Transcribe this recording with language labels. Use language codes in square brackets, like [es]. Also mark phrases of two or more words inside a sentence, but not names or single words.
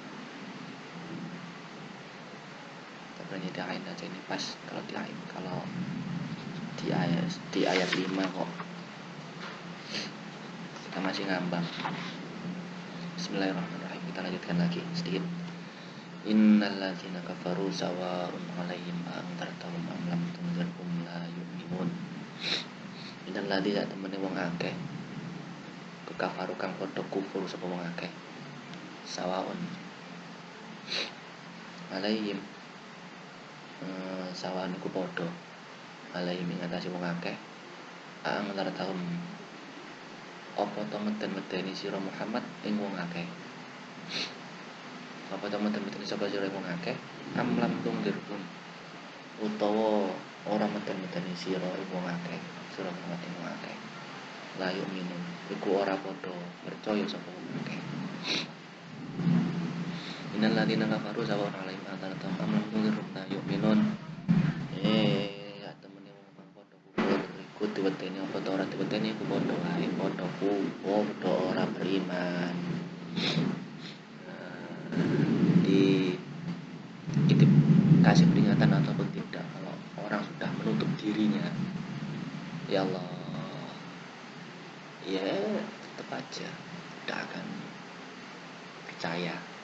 [id] Kita berhenti di Ain aja, ini pas kalau di Ain. Kalau di ayat 5 kok kita masih ngambang. Bismillahirrahmanirrahim. Kita lanjutkan lagi sedikit. [ar] إن الذين كفروا سواء عليهم أأنذرتهم أم لم تنذرهم لا يؤمنون. إن الذين [jv] temene wong akeh kekafaru kang padha kufur sapa wong akeh. [ar] سواء عليهم [jv] sawa'un iku padha alaihim ing atase wong akeh a'anzartahum apa to meden-medeni sira Muhammad ing wong akeh. Apa to meden-medeni sapa sira wong akeh [ar] أم لم تنذرهم [jv] utawa ora meden-medeni sira ing wong akeh, sira Muhammad ing wong akeh. [ar] لا يؤمنون [jv] iku ora padha percaya sapa wong akeh. [ar] إن الذين كفروا سواء عليهم أأنذرتهم أم لم تنذرهم لا يؤمنون. [jv] Diweteni apa to ora diweteni iku padha wae, padha ora beriman. [id] Dikasih peringatan ataupun tidak kalau orang sudah menutup dirinya, [ar] يا الله, [id] ya tetap aja tidak akan percaya.